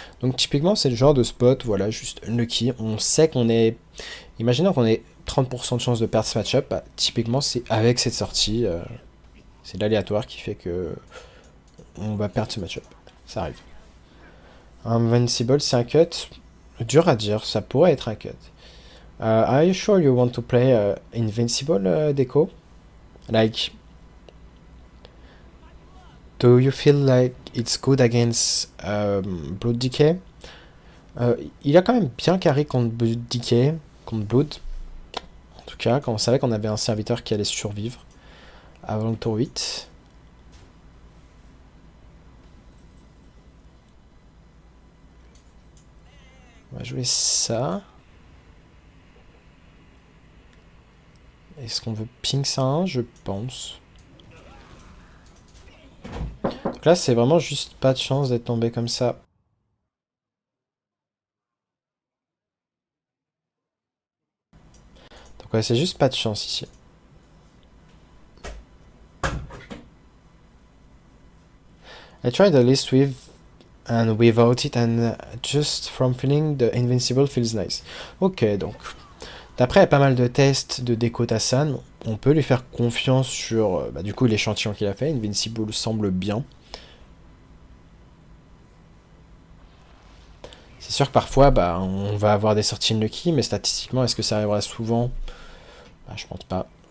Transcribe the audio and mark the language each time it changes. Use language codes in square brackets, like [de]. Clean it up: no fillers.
[fr] Donc typiquement, c'est le genre de spot, voilà, juste unlucky. On sait qu'on est... Imaginons qu'on ait 30% de chance de perdre ce match-up. Bah, typiquement, c'est avec cette sortie. C'est l'aléatoire qui fait que on va perdre ce match-up. Ça arrive. Invincible, c'est un cut. Dur à dire, ça pourrait être un cut. [en] Are you sure you want to play Invincible, Deco? Like... Do you feel like it's good against Blood Decay? [fr] Il a quand même bien carré contre Blood Decay, contre Blood. En tout cas, quand on savait qu'on avait un serviteur qui allait survivre avant le tour 8. On va jouer ça. Est-ce qu'on veut ping ça 1? Je pense. Donc là, c'est vraiment juste pas de chance d'être tombé comme ça. Donc ouais, c'est juste pas de chance ici. [en] I tried the list with and without it and just from feeling the invincible feels nice. [fr] Ok, donc d'après il y a pas mal de tests de Deko Tassan, on peut lui faire confiance sur du coup l'échantillon qu'il a fait. Invincible semble bien. C'est sûr que parfois on va avoir des sorties unlucky, mais statistiquement est-ce que ça arrivera souvent? Je pense pas.